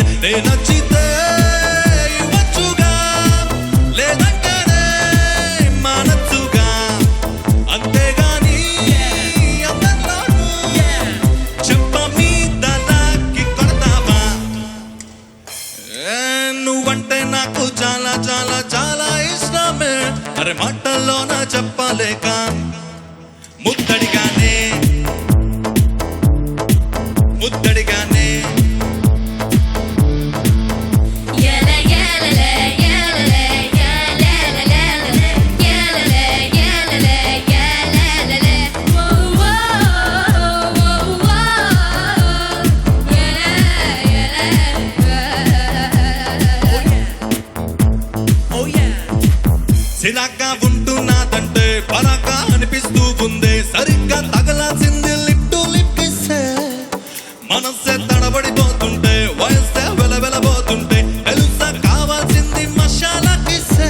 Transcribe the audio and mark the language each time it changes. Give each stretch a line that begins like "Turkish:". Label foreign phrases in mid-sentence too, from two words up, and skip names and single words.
Telugu: నేను నచ్చితే ఇవ్వచ్చుగా, లేదంటేనే మానచ్చుగా, అంతేగాని అందరిలోనూ చెంప మీద నాకి కొడతావా? నువ్వంటే నాకు చాలా చాలా చాలా ఇష్టమే, అరే మాటల్లోన చెప్పలేక ముద్దడిగానే ముద్దడిగానే. Yalla yalla la yalla la yalla la la la yalla la yalla la yalla la la. Whoa whoa whoa whoa. Yalla Oh yeah. సిరాగా ఉంటున్నాదంటే పరాగా అనిపిస్తూ ఉందే, సరిగ్గా తగలాల్సింది
English: lip to lip
Telugu: కిస్సే. మనస్సే తడబడిపోతుంటే, వయస్సే వెలవెలబోతుంటే, తెలుసా కావాల్సింది మసాలా కిస్సే.